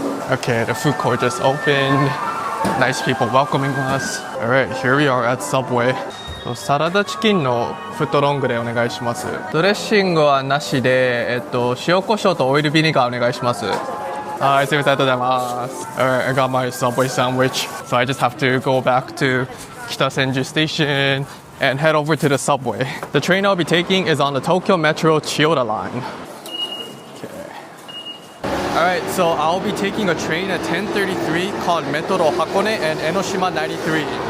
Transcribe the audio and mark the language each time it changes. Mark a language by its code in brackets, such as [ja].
[en] Okay, the food court just opened. Nice people welcoming us. Alright, here we are at Subway. [ja] サラダチキンのフットロングでお願いします。ドレッシングはなしで、塩コショウとオイルビネガーお願いします。はい、すみません、ありがとうございます。 [en] Alright, I got my Subway sandwich. So I just have to go back to Kita-Senju Station and head over to the subway. The train I'll be taking is on the Tokyo Metro Chiyoda line. Alright, so I'll be taking a train at 10:33 called Metro Hakone and Enoshima 93.